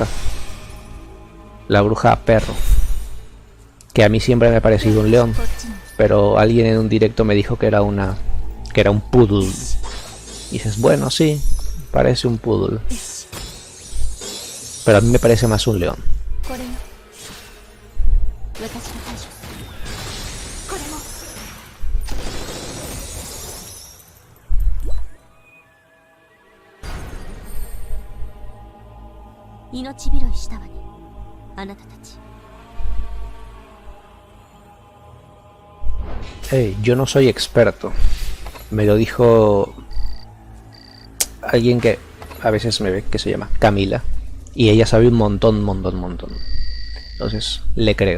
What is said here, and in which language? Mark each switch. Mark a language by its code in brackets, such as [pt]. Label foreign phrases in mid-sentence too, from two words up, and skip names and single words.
[es] La bruja perro. Que a mí siempre me ha parecido un león. Pero alguien en un directo me dijo que era un poodle. Y dices, bueno, sí, parece un poodle. Pero a mí me parece más un león. [ja] これよ私が対処するこれも命拾いしたわねあなたたち [es] Hey, yo no soy experto. Me lo dijo alguien que a veces me ve, que se llama Camila. Y ella sabe un montón. Entonces, le creo.